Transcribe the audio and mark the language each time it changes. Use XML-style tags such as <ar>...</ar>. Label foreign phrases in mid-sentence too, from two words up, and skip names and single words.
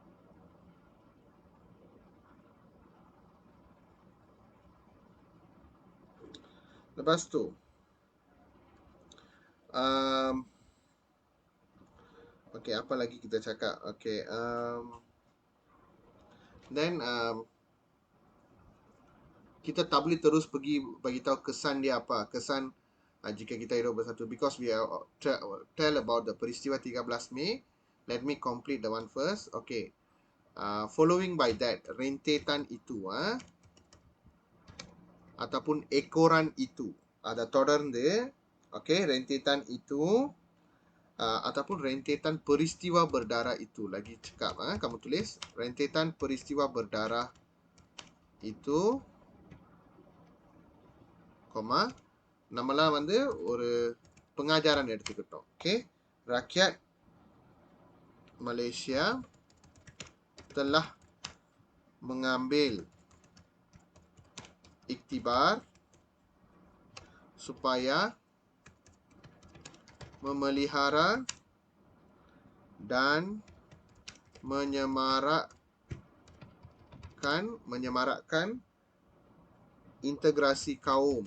<ms>Lepas tu, okey, apa lagi kita cakap? Okey, then kita tak boleh terus pergi bagi tahu kesan dia apa. Kesan jika kita hidup bersatu,</ms> <en>because we are tell about the peristiwa 13 Mei. Let me complete the one first. Okay. Following by that,</en> <ms>rentetan itu ataupun ekoran itu ada தொடர்ந்து, okay, rentetan itu ataupun rentetan peristiwa berdarah itu. Lagi cakap, kamu tulis rentetan peristiwa berdarah itu,</ms> <ta>comma, நம்மலாம் வந்து ஒரு pengajaran எடுத்துக்கிட்டோம்.</ta> <ms>Okay, rakyat Malaysia telah mengambil iktibar supaya memelihara dan menyemarakkan integrasi kaum.</ms>